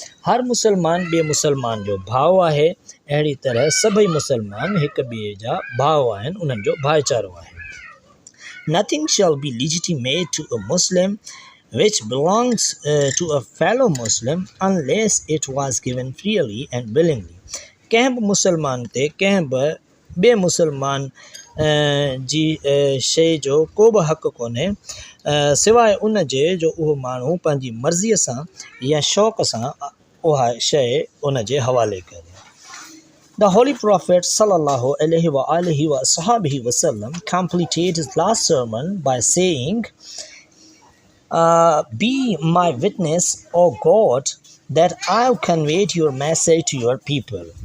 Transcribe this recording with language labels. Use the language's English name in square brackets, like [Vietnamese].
[Sindhi] हर मुसलमान ॿिए मुसलमान जो भाउ आहे, अहिड़ी तरह सभई मुसलमान हिक ॿिए जा भाउ आहिनि, उन्हनि जो भाईचारो आहे। [English] Nothing shall be legitimate to a Muslim which belongs to a fellow Muslim unless it was given freely and willingly. [Sindhi] कंहिं बि मुसलमान ते कंहिं बि ॿिए मुसलमान जी शइ जो को बि हक़ कोन्हे सिवाइ उन जे जो उहो माण्हू पंहिंजी मर्ज़ीअ सां या शौक़ सां उहा शइ उन जे हवाले करे। [English] The Holy Prophet sallallahu alaihi wa alihi wa sahbihi wasallam completed his last sermon by saying, Be my witness, O God, that I have conveyed your message to your people.